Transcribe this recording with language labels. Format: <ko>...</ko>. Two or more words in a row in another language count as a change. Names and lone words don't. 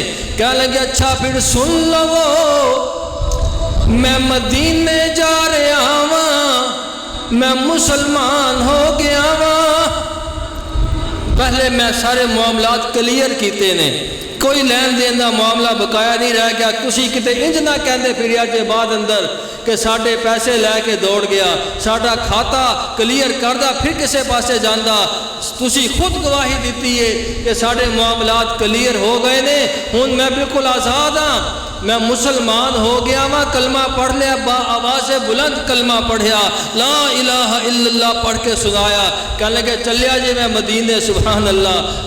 <ur>کہنے لگے اچھا پھر سن لو، میں مدینے جا رہا ہوں، میں مسلمان ہو گیا ہوں۔</ur> <pa>پہلے میں سارے معاملات کلیئر کیتے نے، کوئی لین دین دا معاملہ بقایا نہیں رہ گیا۔ تسی کتے انج نہ کہندے پھریا جے بعد اندر کہ ساڈے پیسے لے کے دوڑ گیا، ساڈا کھاتا کلیئر کردہ پھر کسے پاسے جاندہ۔ تسی خود گواہی دیتی ہے کہ ساڈے معاملات کلیئر ہو گئے نے، ہن میں بالکل آزاد ہاں، میں مسلمان ہو گیا ہاں۔ کلمہ پڑھ لیا، با آواز بلند کلمہ پڑھیا،</pa> <ar>لا الہ الا اللہ</ar> <pa>پڑھ کے سنایا۔ کہنے لگے چلیا جی میں مدینے،</pa> <ar>سبحان اللہ۔</ar>